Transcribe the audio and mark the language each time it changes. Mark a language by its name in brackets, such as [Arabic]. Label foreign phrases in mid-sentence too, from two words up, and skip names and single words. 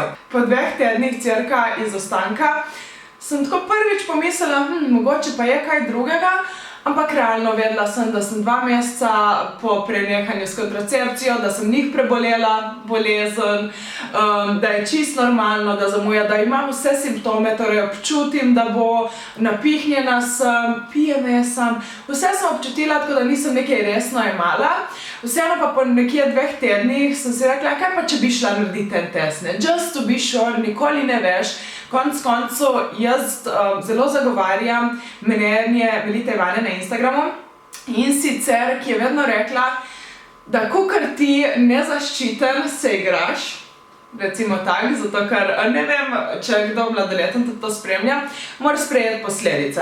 [Slovenian] Po 2 tednih cirka izostanka sem tako prvič pomislila, mogoče pa je kaj drugega, ampak realno vedela sem, da sem 2 meseca po prenehanju s kontracepcijo, da sem njih prebolela bolezen, da je čisto normalno, da zamuja, da imam vse simptome, torej občutim, da bo napihnjena sem, PMS sem, vse sem občutila, tako da nisem nekaj resno jemala. Vseeno pa po nekje 2 tednih sem si rekla, kaj pa če bi šla narediti ten test, ne? [English] Just to be sure, [Slovenian] nikoli ne veš. Konec koncev, jaz zelo zagovarjam menjanje Melite Ivane na Instagramu in sicer, ki je vedno rekla, da kakor ti nezaščiten se igraš, recimo tako, zato ker ne vem, če kdo mladoleten tudi to spremlja, moraš sprejeti posledice.